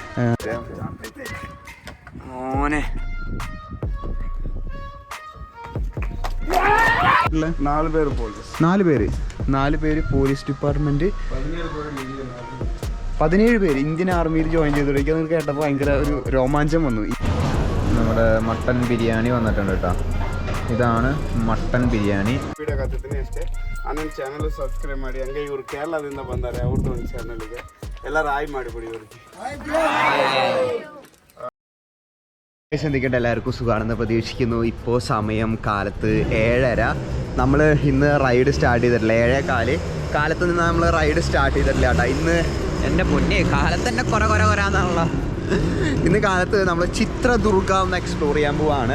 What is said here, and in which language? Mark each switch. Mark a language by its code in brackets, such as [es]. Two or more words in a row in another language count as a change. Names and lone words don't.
[ml] മോനെ 4 പേര് [en] police department, [ml] 17 പേര് ഇന്ത്യൻ ആർമിയിൽ ജോയിൻ ചെയ്തു. അത് കേട്ടപ്പോൾ ഭയങ്കര ഒരു രോമാഞ്ചം വന്നു. നമ്മുടെ മട്ടൻ ബിരിയാണി വന്നിട്ടുണ്ട് കേട്ടോ. [kn] ಇದಾണ് ಮಟನ್ ಬಿರಿಯಾನಿ. ವಿಡಿಯೋ ಕತ್ತಿದ್ದೀನಿ ಅಷ್ಟೇ. ನನ್ನ [en] channel subscribe [kn] ಮಾಡಿ. ಹಂಗೆ ಇವರು ಕೇರಳದಿಂದ ಬಂದಾರೆ, ಅವ್ರದ್ದು ಒಂದು ಚಾನಲ್ಗೆ ಎಲ್ಲರೂ ಹಾಯ್ ಮಾಡಿಬಿಡಿ ಇವ್ರಿಗೆ. [ml] എന്തൊക്കെയുണ്ട്, എല്ലാവർക്കും സുഖമാണെന്ന് പ്രതീക്ഷിക്കുന്നു. ഇപ്പോൾ സമയം കാലത്ത് 7:30. നമ്മൾ ഇന്ന് [en] ride start [ml] ചെയ്തിട്ടില്ല. 7:15 കാലത്ത് നിന്ന് നമ്മൾ [en] ride start [ml] ചെയ്തിട്ടില്ല കേട്ടോ. ഇന്ന് എൻ്റെ പൊന്നെ കാലത്ത് തന്നെ കൊരാന്നുള്ള ഇന്ന് കാലത്ത് നമ്മൾ ചിത്രദുർഗ ഒന്ന് എക്സ്പ്ലോർ ചെയ്യാൻ പോവാണ്.